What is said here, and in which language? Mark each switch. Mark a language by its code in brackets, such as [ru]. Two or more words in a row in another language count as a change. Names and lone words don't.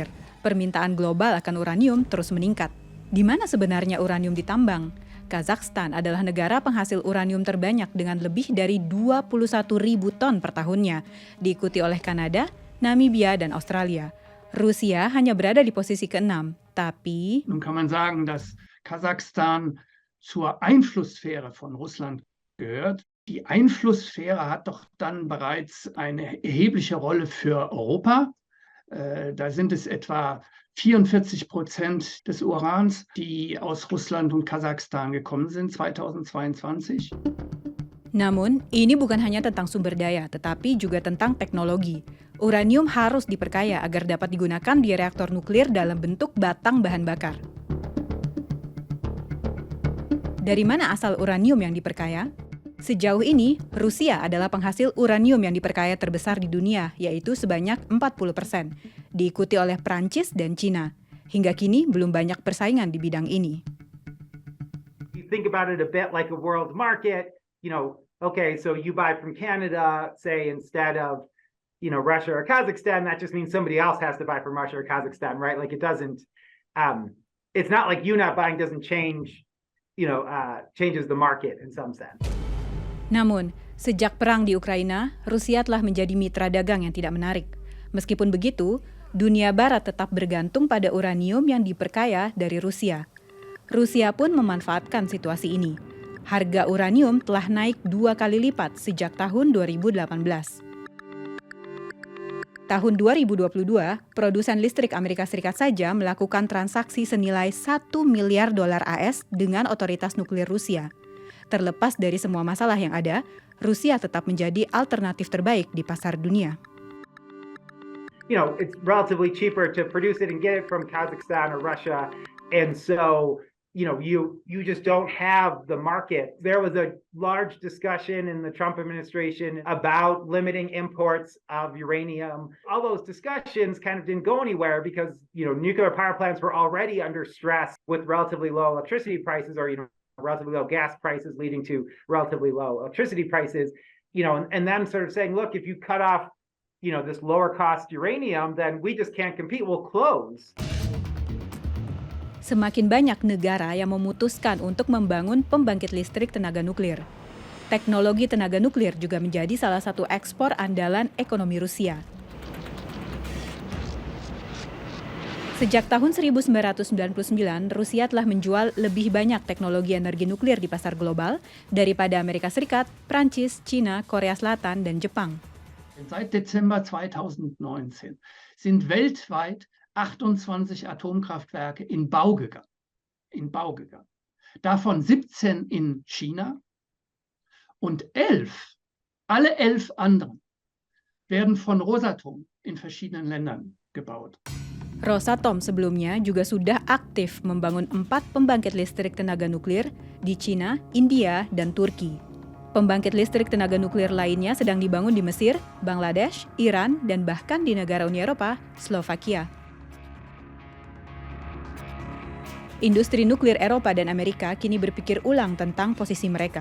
[id] Permintaan global akan uranium terus meningkat. Di mana sebenarnya uranium ditambang? Kazakhstan adalah negara penghasil uranium terbanyak dengan lebih dari 21.000 ton per tahunnya, diikuti oleh Kanada, Namibia, dan Australia. Rusia hanya berada di posisi ke-6, tapi... [de] Nun kann man sagen, dass Kasachstan zur Einflusssphäre von Russland gehört. Die Einflusssphäre hat doch dann bereits eine erhebliche Rolle für Europa. Da sind es etwa 44% des Urans, die aus Russland und Kasachstan gekommen sind 2022. [id] Namun, ini bukan hanya tentang sumber daya, tetapi juga tentang teknologi. Uranium harus diperkaya agar dapat digunakan di reaktor nuklir dalam bentuk batang bahan bakar. Dari mana asal uranium yang diperkaya? Sejauh ini, Rusia adalah penghasil uranium yang diperkaya terbesar di dunia, yaitu sebanyak 40%, diikuti oleh Prancis dan Cina. Hingga kini belum banyak persaingan di bidang ini. [en] You think about it a bit like a world market, okay, so you buy from Canada, say, instead of, Russia or Kazakhstan, that just means somebody else has to buy from Russia or Kazakhstan, right? Like it doesn't, it's not like you not buying doesn't change, changes the market in some sense. [id] Namun, sejak perang di Ukraina, Rusia telah menjadi mitra dagang yang tidak menarik. Meskipun begitu, dunia barat tetap bergantung pada uranium yang diperkaya dari Rusia. Rusia pun memanfaatkan situasi ini. Harga uranium telah naik 2 kali lipat sejak tahun 2018. Tahun 2022, produsen listrik Amerika Serikat saja melakukan transaksi senilai $1 miliar AS dengan otoritas nuklir Rusia. Terlepas dari semua masalah yang ada, Rusia tetap menjadi alternatif terbaik di pasar dunia. [en] It's relatively cheaper to produce it and get it from Kazakhstan or Russia, and so you just don't have the market. There was a large discussion in the Trump administration about limiting imports of uranium. All those discussions kind of didn't go anywhere because nuclear power plants were already under stress with relatively low electricity prices, or relatively low gas prices leading to relatively low electricity prices, and them sort of saying, look, if you cut off, this lower cost uranium, then we just can't compete, we'll close. [id] Semakin banyak negara yang memutuskan untuk membangun pembangkit listrik tenaga nuklir. Teknologi tenaga nuklir juga menjadi salah satu ekspor andalan ekonomi Rusia. Sejak tahun 1999, Rusia telah menjual lebih banyak teknologi energi nuklir di pasar global daripada Amerika Serikat, Prancis, China, Korea Selatan, dan Jepang. [de] Seit Dezember 2019 sind weltweit 28 Atomkraftwerke in Bau gegangen. Davon 17 in China und alle 11 anderen werden von Rosatom in verschiedenen Ländern gebaut. [id] Rosatom sebelumnya juga sudah aktif membangun 4 pembangkit listrik tenaga nuklir di China, India, dan Turki. Pembangkit listrik tenaga nuklir lainnya sedang dibangun di Mesir, Bangladesh, Iran, dan bahkan di negara Uni Eropa, Slovakia. Industri nuklir Eropa dan Amerika kini berpikir ulang tentang posisi mereka.